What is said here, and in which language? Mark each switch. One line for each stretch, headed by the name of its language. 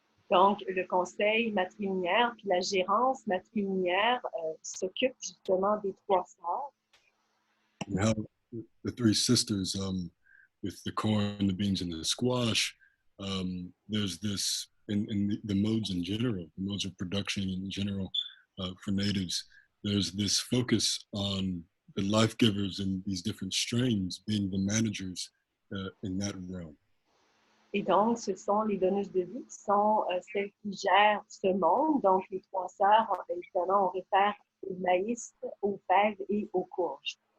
French: Donc, le conseil matrilinéaire puis la gérance matrilinéaire s'occupe justement des trois sœurs.
English: And how the three sisters, with the corn, the beans, and the squash, there's this, in the modes in general, the modes of production in general for natives, there's this focus on the life givers in these different strains being the managers in that realm.
French: Et donc, ce sont les donneuses de vie qui sont celles qui gèrent ce monde. Donc, les trois sœurs, évidemment, on réfère au maïs, aux fèves et aux courges.